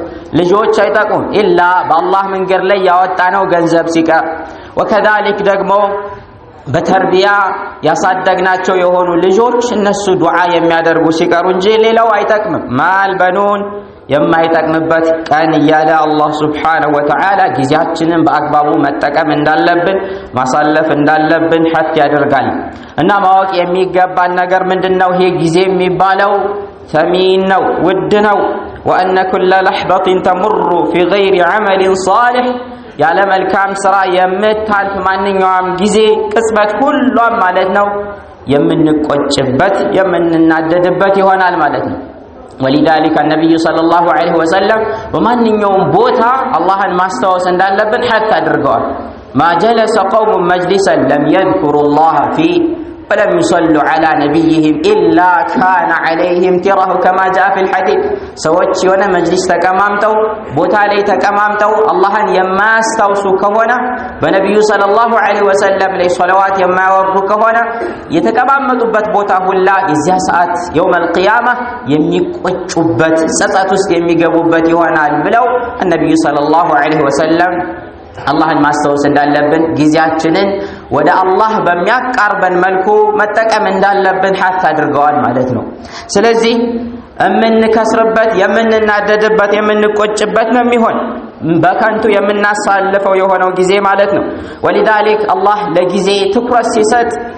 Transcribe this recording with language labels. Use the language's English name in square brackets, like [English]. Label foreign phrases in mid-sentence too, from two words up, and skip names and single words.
[Amharic] ልጆች አይጠቅሙም ኢላ በአላህ መንገድ ላይ ያወጣነው ገንዘብ ሲቀር። ወከዛሊክ ደግሞ በተርቢያ ያሳደግናቸው የሆኑ ልጆች እነሱ ዱዓ የሚያደርጉ ሲቀሩ እንጂ ሌላው አይጠቅምም። [Arabic] مال بنون [Amharic] የማይጠቅምበት ቀን እያለ አላህ ሱብሓነሁ ወተዓላ ጊዜያችንን በአግባቡ መጠቀም እንዳለብን ማሳለፍ እንዳለብን ሐት ያደርጋል። እና ማወቅ የሚገባን ነገር ምንድነው? ይሄ ጊዜ የሚባለው ثمين ነው፣ ውድ ነው። [Arabic] وأن كل لحظة تمر في غير عمل صالح [Amharic] ያለ መልካም ስራ የምታልፍ ማንኛውም ጊዜ ቅጽበት ሁሉም ማለት ነው የምንቆጭበት የምንናደድበት ይሆናል ማለት ነው። [Arabic] ولذلك النبي صلى الله عليه وسلم [Amharic] በማንኛውም ቦታ አላህን ማስታወስ እንዳለብን حتى አድርገዋል [Arabic] ما جلس قوم مجلسا لم يذكروا الله فيه ولم يصلوا على نبيهم إلا كان عليهم تره كما جاء في الحديث [Amharic] ሰዎች የሆነ መጅሊስ ተቀማምጠው ቦታ ላይ ተቀማምጠው አላህን የማያስታውሱ ከሆነ በነብዩ [Arabic] صلى الله عليه وسلم [Amharic] ላይ ሶላዋት የማያወርዱ ከሆነ የተቀማመጡበት ቦታ ሁላ የዚያ ሰዓት [Arabic] يوم القيامة [Amharic] የሚቆጩበት ጸጸት ውስጥ የሚገቡበት ይሆናል ብለው ነብዩ [Arabic] صلى الله عليه وسلم [Amharic] አላህን ማስታወስ እንዳለብን ጊዜያችንን ወደ አላህ በሚያቃርበን መልኩ መጠቀም እንዳለብን ሐታ አድርገዋል ማለት ነው ስለዚህ የምንከስርበት የምንናደድበት የምንቆጭበት ነው የሚሆን በከንቱ የምናሳልፈው የሆነው ጊዜ ማለት ነው ወለذلك አላህ ለጊዜ ትኩረት ሲሰጥ